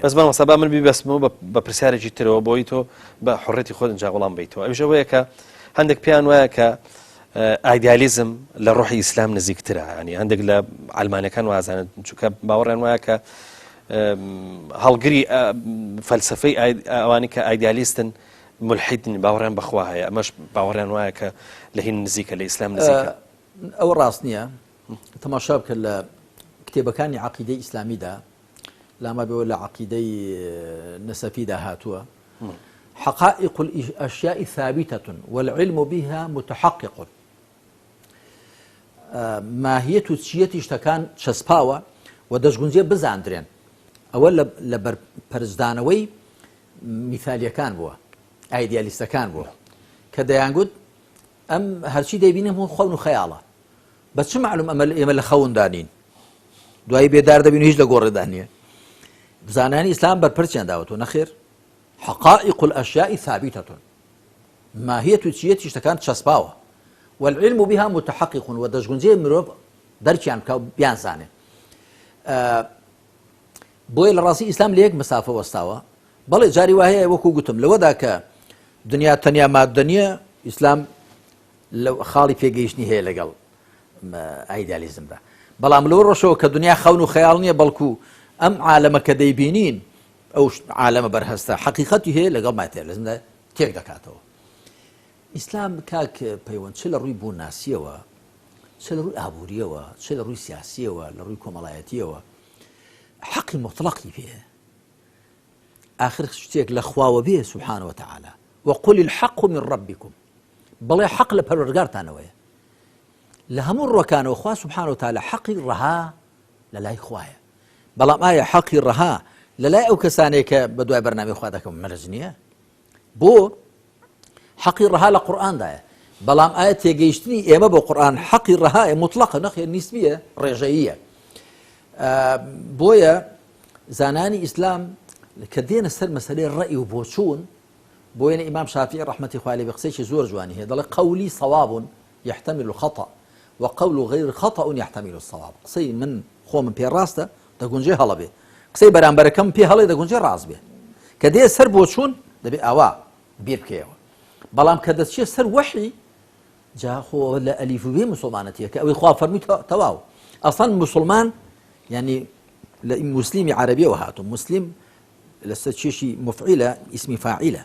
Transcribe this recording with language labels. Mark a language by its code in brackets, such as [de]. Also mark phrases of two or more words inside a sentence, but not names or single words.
[ckb] بەس مامۆستا با من بیبەستمەوە بە پرسیارێکی ترەوە بۆی تۆ بە حڕەتی خۆت ئەنجا وەڵام بیتەوە ئەویش ئەوەیە کە هەندێک پێیان وایە کە ئایدیالیزم لە ڕۆحی ئیسلام نزیکترە ینی هەندێک لە ئەلمانیەکان وازانن چونکە باوەڕیان وایە کە هەڵگری فەلسفەی ئەوانی کە ئایدیالیستن ملحیدن باوەڕیان بەخوا هەیە ئەمەش باوەڕیان وایە کە لە هین نزیکە لە ئیسلام نزیکە ئەوە ڕاست نییە تەماشا بکە لە کتێبەکانی عەقیدەی ئیسلامیدا لاما بێەوە لە عەقیدەی نەسەفیدا هاتووە [ar] حقائق الأشياء ثابتة والعلم بها متحقق [ckb] ماهیەت و چیەتی شتەکان چەسپاوە و دەستگونجێ بزاندرێن ئەوە لە بەرپەرزدانەوەی میثالیەکان بووە ئایدیالیستەکان بووە کە دەیانگوت ئەم هەرچی دەیبینم هەموو خەون و خەیاڵە بە چ معلوم ئێمە لە خەوندانین دوایی بێدار دەبین و هیچ لە گۆڕێدا نییە بزانانی ئیسلام بەرپەرچیان داوەتەوە نەخێر [ar] حقائق الأشياء ثابتة [ckb] ماهیەت و چیەتی شتەکان چەسپاوە [ar] والعلم بها متحقق [ckb] و دەستگونجێ مرۆڤ دەرکیان بکە و بیانزانێ بۆیە لە ڕاستی ئیسلام لە یەک مەسافە وەستاوە بەڵێ جاری وهەیە وەکو گوتم لەوەدا کە دنیا تەنیا مادە نییە ئیسلام لە خاڵی پێگەیشتنی هەیە لەگەڵ ئایدیالیزمدا بەڵام لەوە ڕۆژەوە کە دنیا خەون و خەیاڵ نییە بەڵکو ئەم عالەمە کە دەیبینین ئەو عالەمە بەرهەستە حەقیقەتی هەیە لەگەڵ ماتێ لەزمدا تێک دەکاتەوە. ئیسلام کاک پەیوەند چ لە ڕووی بوون ناسیەوە، چ لە ڕووی ئابوووریەوە، چ لە ڕووی سیاسیەوە، لە ڕووی کۆمەڵایەتیەوە حەقی مطلقی پێ. آخر شتێک لە خواوە بێ [ar] سبحانه وتعالى وقل الحق من ربكم، [ckb] بەڵێ حەق لە پەروەردگارتانەوەیە. لە هەموو ڕۆکانەوە خوا [ar] سبحانه وتعالى [ckb] حەقی ڕەها لە لای خوایە. بەڵام ئایا حەقی ڕەها لە لای ئەو کەسانێک کە بە دوای بەرنامەی خوا دەکەم مەرج نییە؟ بۆ حەقی ڕەها لە قورئاندایە، بەڵام ئایا تێگەیشتنی ئێمە بۆ قورئان حەقی ڕەهایە مطلقە نەخێر نیسبیە ڕێژەییە. بۆیە زانانی ئیسلام کە دێنە سەر مەسەلەی ڕەئی و بۆچوون، بۆیە ئیمام شافعی ڕەحمەتی خوای لێ بێ قسەیەکی زۆر جوانی هەیە، دەڵێ [ar] قەولی صەواب يحتمل الخطأ وقول غير خطأ يحتمل الصواب. [ckb] قسەی من خۆمم پێ ڕاستە دەگونجێ هەڵە بێ، قسەی بەرامبەرەکەم پێ هەڵێ دەگونجێ ڕاست بێ. کە دێ سەر بۆچوون دەبێ ئاوا بیر بکەیەوە، بەڵام کە دەچێت سەر وەحی جا خۆ لە ئەلیف و بێ موسڵمانەتیە کە ئەوەی خوا فەرمووی تەواو. ئەسڵەن موسڵمان یعنی لە مسلیمی عەرەبیەوە هاتوو، مسلم لەسەر چێشی مفعیلە ئیسمی فاعیلە.